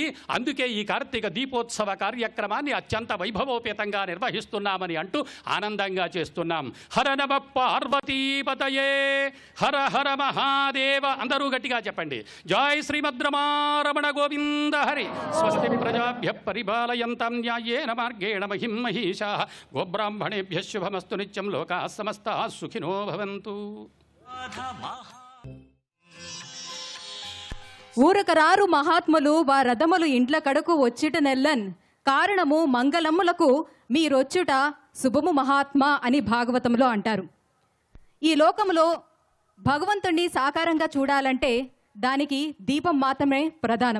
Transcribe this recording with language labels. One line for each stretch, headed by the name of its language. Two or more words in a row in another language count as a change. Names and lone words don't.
Telugu: అందుకే ఈ కార్తీక దీపోత్సవ కార్యక్రమాన్ని అత్యంత వైభవోపేతంగా నిర్వహిస్తున్నామని అంటూ ఆనందంగా చేస్తున్నాం.
Sanskrit: హర నమ పార్వతీపతయే, హర హర మహాదేవ.
Telugu: అందరూ గట్టిగా చెప్పండి.
Sanskrit: జై శ్రీమద్రమారమణ గోవింద హరి. స్వస్తి ప్రజాభ్య పరిపాలయంతాం న్యాయేన మార్గేణ మహిం మహిషాః. గోబ్రాహ్మణేభ్యః శుభమస్తు నిత్యం. లోకాః సమస్తాః సుఖినో భవంతు.
Telugu: ఊరకరారు మహాత్ములు వారథములు ఇండ్ల కడకు వచ్చిట నెల్లన్, కారణము మంగళములకు మీరొచ్చుట శుభము మహాత్మా అని భాగవతంలో అంటారు. ఈ లోకంలో భగవంతుణ్ణి సాకారంగా చూడాలంటే దానికి దీపం మాత్రమే ప్రధానం.